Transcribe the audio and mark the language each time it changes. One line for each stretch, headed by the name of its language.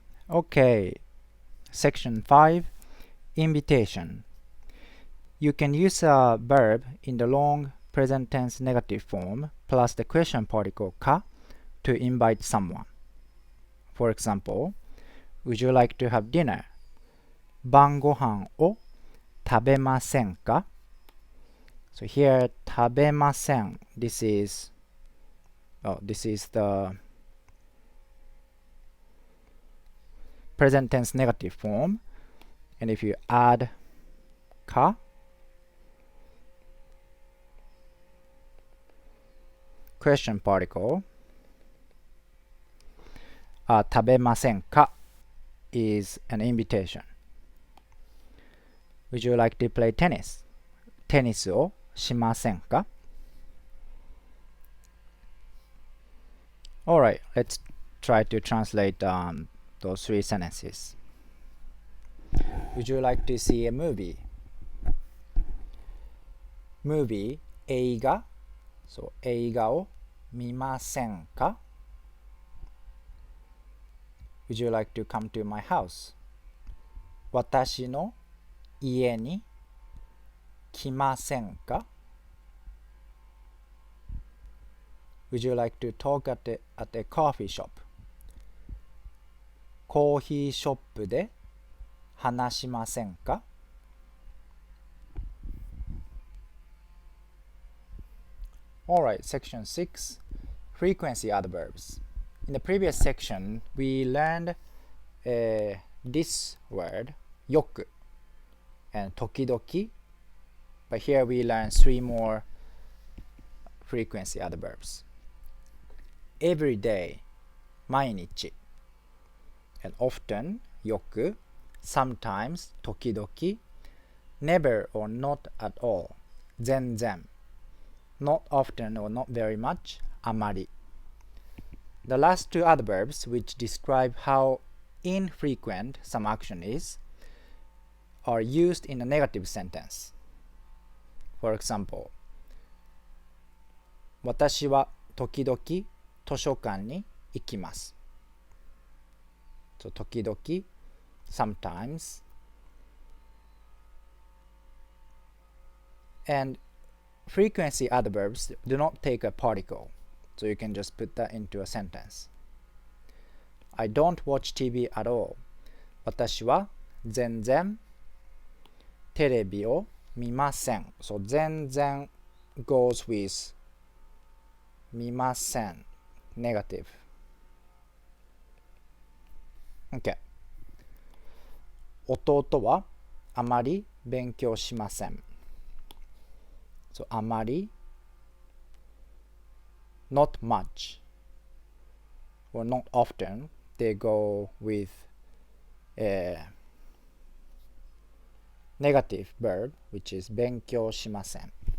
English: Okay, section 5, invitation. You can use a verb in the long present tense negative form plus the question particle か to invite someone. For example, would you like to have dinner?
Japanese: 晩ご飯を食べませんか?
English: So here, 食べません, this is the present tense negative form. And if you add か, question particle, 食べませんか is an invitation. Would you like to play tennis?
Japanese: テニスをしませんか?
English: Alright, let's try to translate those three sentences. Would you like to see a movie? Movie,
Japanese: 映画
English: So
Japanese: 映画を見ませんか?
English: Would you like to come to my house?
Japanese: 私の家に来ませんか?
English: Would you like to talk at a coffee shop?
Japanese: コーヒーショップで話しませんか?
English: Alright, section 6, frequency adverbs. In the previous section, we learned this word, よく and 時々, but here we learn 3 more frequency adverbs. Every day, 毎日 and often, よく sometimes, 時々 never or not at all, 全然 not often or not very much, あまり The last two adverbs, which describe how infrequent some action is, are used in a negative sentence. For example,
Japanese: 私は時々図書館に行きます。
English: So 時々 sometimes, and frequency adverbs do not take a particle, so you can just put that into a sentence. I don't watch TV at all.
Japanese: 私は全然テレビを見ません。
English: So 全然 goes with 見ません negative. Okay.
Japanese: 弟はあまり勉強しません。
English: So あまり not much or not often, they go with a negative verb, which is 勉強しません.